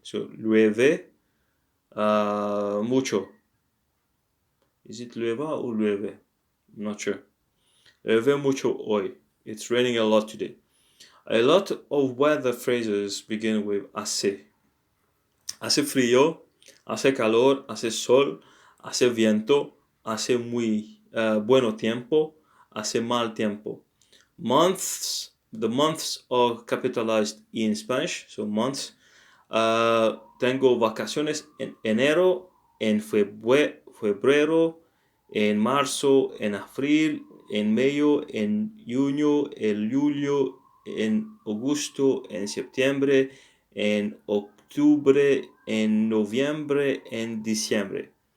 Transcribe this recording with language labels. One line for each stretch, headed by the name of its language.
Spanish: So llueve mucho.
English: Is it llueva or llueve? I'm not sure.
Spanish: Llueve mucho hoy.
English: It's raining a lot today. A lot of weather phrases begin with hace.
Spanish: Hace frío, hace calor, hace sol, hace viento, hace muy bueno tiempo, hace mal tiempo.
English: Months, the months are capitalized in Spanish, so months.
Spanish: Tengo vacaciones en enero, en febrero, en marzo, en abril, en mayo, en junio, en julio, en agosto, en septiembre, en octubre, en noviembre, en diciembre.